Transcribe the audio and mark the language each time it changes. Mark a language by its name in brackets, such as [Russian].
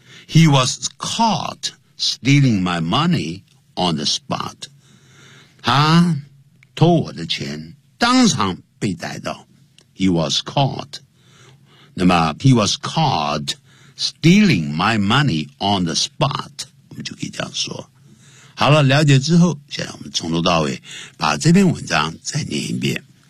[English] He was caught stealing my money on the spot。 [Chinese] 他偷我的钱，当场被逮到。 [English] He was caught。那么 he was caught stealing my money on the spot。 [Chinese] 我们就可以这样说。好了，了解之后，现在我们从头到尾把这篇文章再念一遍。